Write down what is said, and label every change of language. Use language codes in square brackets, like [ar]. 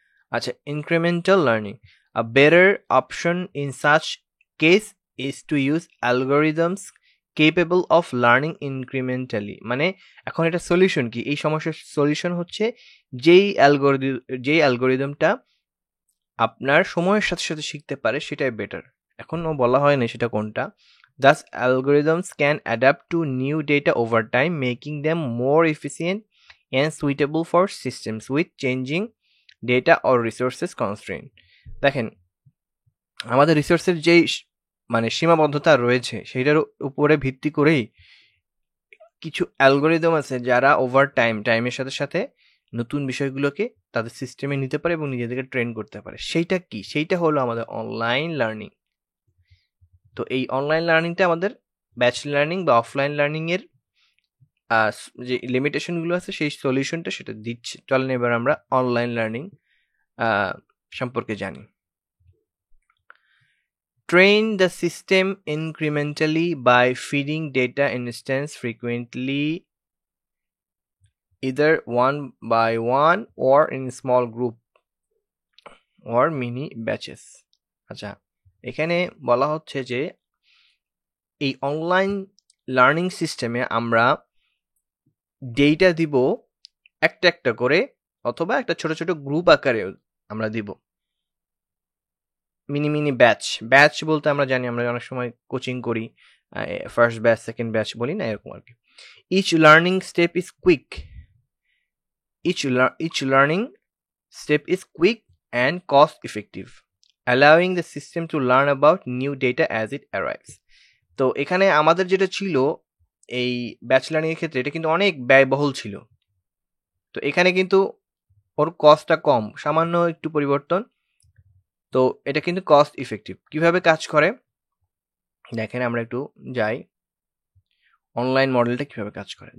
[en] আচ্ছা, incremental learning. A better option in such case is to use algorithms capable of learning incrementally. [bn] মানে এখন এটা solution কি? এই সমস্যার সলিউশন হচ্ছে যেই অ্যালগোরিদমটা আপনার সময়ের সাথে সাথে শিখতে পারে সেটাই বেটার। এখনও বলা হয় না সেটা কোনটা। [en] Thus, algorithms can adapt to new data over time, making them more efficient and suitable for systems with changing data or resources constraint. [bn] দেখেন আমাদের রিসোর্সের যেই মানে সীমাবদ্ধতা রয়েছে সেটার উপরে ভিত্তি করেই কিছু অ্যালগোরিদম আছে যারা ওভার টাইমের সাথে সাথে নতুন বিষয়গুলোকে তাদের সিস্টেমে নিতে পারে এবং নিজেদেরকে ট্রেন করতে পারে। সেইটা কি? সেইটা হলো আমাদের অনলাইন লার্নিং। তো এই অনলাইন লার্নিংটা আমাদের ব্যাচ লার্নিং বা অফলাইন লার্নিং এর যে লিমিটেশনগুলো আছে সেই সলিউশনটা সেটা দিচ্ছে। চলেন এবার আমরা অনলাইন লার্নিং সম্পর্কে জানি। [en] Train the system incrementally by feeding data instance frequently, either one by one or in small group or mini batches. [bn] আচ্ছা, এখানে বলা হচ্ছে যে এই অনলাইন লার্নিং সিস্টেমে আমরা ডেটা দিব একটা একটা করে অথবা একটা ছোট ছোট গ্রুপ আকারে আমরা দিব। মিনি মিনি ব্যাচ বলতে আমরা জানি, আমরা অনেক সময় কোচিং করি, ফার্স্ট ব্যাচ সেকেন্ড ব্যাচ বলি না, এরকম আর কি। [en] Each learning step is quick each learning step is quick and cost effective, allowing the system to learn about new data as it arrives. [bn] তো এখানে আমাদের যেটা ছিল এই ব্যাচ লার্নিং এর ক্ষেত্রে এটা কিন্তু অনেক ব্যয়বহুল ছিল। তো এখানে কিন্তু ওর কস্টটা কম, সামান্য একটু পরিবর্তন। তো এটা কিন্তু কস্ট ইফেক্টিভ। কিভাবে কাজ করে দেখেন, আমরা একটু যাই অনলাইন মডেলটা কিভাবে কাজ করে।